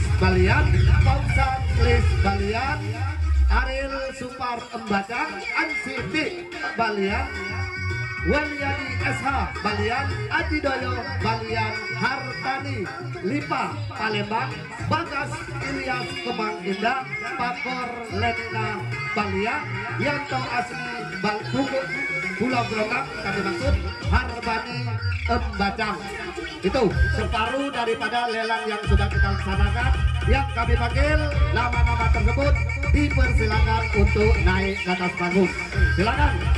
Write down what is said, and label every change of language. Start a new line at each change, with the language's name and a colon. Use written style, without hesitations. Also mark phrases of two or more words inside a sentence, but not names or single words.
Indonesian: Balian, Fauzan Lis Balian, Aril Supar Embacang, Ansiti Balian, Waliani SH Balian, Adidoyo Balian, Hartani Lipa Palembang, Bagas Ilyas Kemang Indah, Pakor Lenina Balian, Yanto Asli Pulau Gronggam, kami maksud Harbani Embacang. Itu separuh daripada lelang yang sudah kita laksanakan. Yang kami panggil, nama-nama tersebut dipersilakan untuk naik ke atas panggung. Silakan.